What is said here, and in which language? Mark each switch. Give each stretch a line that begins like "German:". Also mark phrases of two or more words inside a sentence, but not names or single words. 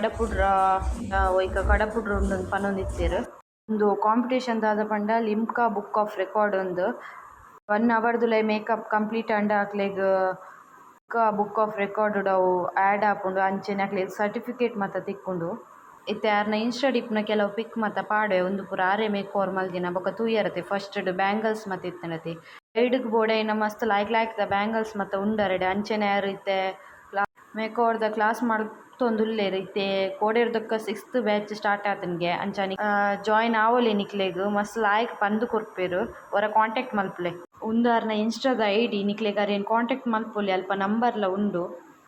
Tulu: ಕಡಪುಡ್ರ ಉಂಡು ಪನೊಂದಿತ್ತೆರ್ ಉಂದು ಕಾಂಪಿಟೇಷನ್ ದಾದ ಪಂಡ ಲಿಮ್ಕಾ ಬುಕ್ ಆಫ್ ರೆಕಾರ್ಡ್‌ಂದ್ 1 ಅವರ್‌ದುಲೆ
English: makeup complete
Tulu: ಆಂಡ ಅಕ್ಲೆಗ್ ಲಿಮ್ಕಾ ಬುಕ್ ಆಫ್ ರೆಕಾರ್ಡ್ ಅವು ಆ್ಯಡ್ ಆಪುಂಡು ಅಂಚೆನೆ ಅಕ್ಲೆಗ್ ಸರ್ಟಿಫಿಕೇಟ್ ಮಾತ ತಿಕ್ಕುಂಡು. ಇತ್ತೆ ಆರ್ನ ಇನ್ಸ್ಟಾಡ್ ಇಪ್ಪುನ ಕೆಲವು ಪಿಕ್ ಮಾತ ಪಾಡ್ವೆ ಉಂದು ಪೂರ ಆರೆ
English: make over
Tulu: ಮಲ್ದಿನ ಬೊಕ್ಕ ತೂಯರತೆ ಫಸ್ಟ್‌ಡ್ ಬ್ಯಾಂಗಲ್ಸ್ ಮಾತ ಇತ್ತೆಂಡತೆ ಸೈಡ್‌ಗ್ ಬೋಡಾಯಿನ ಮಸ್ತ್ ಲಾಯ್ಕ್ ಬ್ಯಾಂಗಲ್ಸ್ ಮಾತ ಉಂಡರೆಡ್ ಅಂಚೆನೆ ಆರ್ ಇತ್ತೆ ಮೇಕ್ ಓವರ್‌ದ ಕ್ಲಾಸ್ ಮಲ್ತೊಂದುಲ್ಲೆರ್ ಇತ್ತೆ ಕೋಡೆರ್‌ದೊಕ್ಕ 6th
English: batch start
Tulu: ಆತನ್ಗೆ ಅಂಚಾನಿ ಜಾಯಿನ್ ಆವೊಲಿ ನಿಕ್ಲೆಗ್ ಮಸ್ತ್ ಲಾಯ್ಕ್ ಪಂದ್ ಕೊರ್ಪೆರ್ ಒರ ಕಾಂಟ್ಯಾಕ್ಟ್ ಮಲ್ಪುಲೆ ಉಂದು ಆರ್ನ ಇನ್ಸ್ಟಾದ ID ನಿಕ್ಲೆಗ್ ಅರೆನ್ ಕಾಂಟ್ಯಾಕ್ಟ್ ಮಲ್ಪೊಲಿ ಅಲ್ಪ ನಂಬರ್ಲ ಉಂಡು.